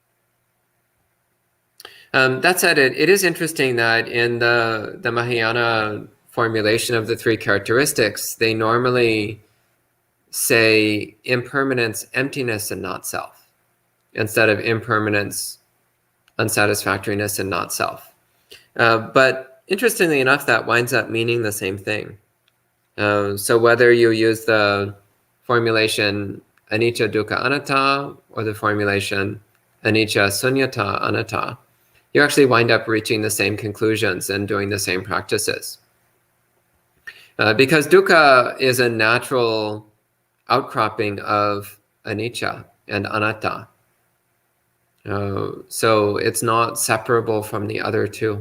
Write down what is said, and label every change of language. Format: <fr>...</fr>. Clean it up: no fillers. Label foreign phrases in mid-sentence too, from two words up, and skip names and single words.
<en>That said, it is interesting that in the Mahayana formulation of the three characteristics, they normally say impermanence, emptiness, and not self, instead of impermanence, unsatisfactoriness, and not self. But interestingly enough, that winds up meaning the same thing. So whether you use the formulation</en> <pi>anicca, dukkha, anatta,</pi> <en>or the formulation</en> <pi>anicca, sunyata, anatta,</pi> <en>you actually wind up reaching the same conclusions and doing the same practices. Because dukkha is a natural outcropping of anicca and anatta. So it's not separable from the other two.</en>